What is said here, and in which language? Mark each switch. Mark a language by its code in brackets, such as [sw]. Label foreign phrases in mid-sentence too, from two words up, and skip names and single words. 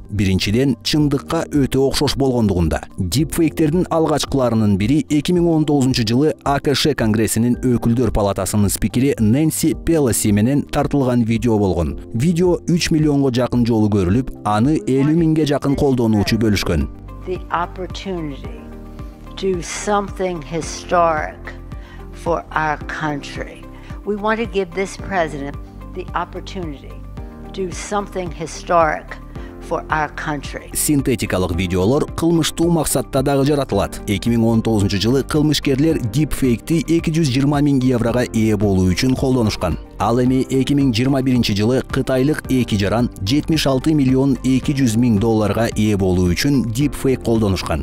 [ky] Биринчиден, чындыкка өтө окшош болгондугунда. Deepfake'тердин алгачкыларынын бири 2019 жылы АКШ Конгрессинин өкүлдөр палатасынын спикери Нэнси Пелоси менен тартылган видео болгон. Видео 3 миллионго жакын жолу көрүлүп, аны 50 миңге жакын колдонуучу бөлүшкөн. [en] The opportunity to do something historic for our country. We want to give this president the opportunity do something historic for our country. [ky] Синтетикалык видеолор кылмыштуу максатта дагы жаратылат. 2019 жылы кылмышкерлер deepfake'ти 220 миң еврога ээ болуу үчүн колдонушкан. Ал эми 2021 жылы кытайлык эки жаран 76 миллион 200 миң долларга ээ болуу үчүн deepfake колдонушкан.